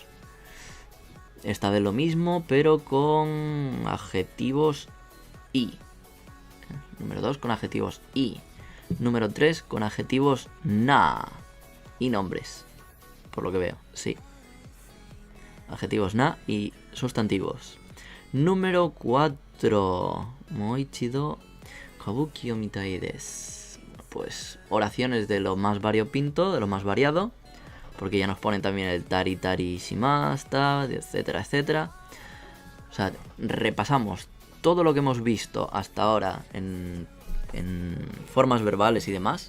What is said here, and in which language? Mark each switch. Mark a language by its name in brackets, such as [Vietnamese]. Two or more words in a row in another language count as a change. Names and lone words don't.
[Spanish] Esta vez lo mismo, pero con adjetivos y. Número 2 con adjetivos y. Número 3 con adjetivos na. Y nombres, por lo que veo, sí. Adjetivos na y sustantivos. Número 4. [Japanese] Moichido kabuki o mitai desu. [Spanish] Pues oraciones de lo más variopinto, de lo más variado. Porque ya nos ponen también el [Japanese] tari tari shimashita, [Spanish] etcétera, etcétera. O sea, repasamos todo lo que hemos visto hasta ahora en formas verbales y demás.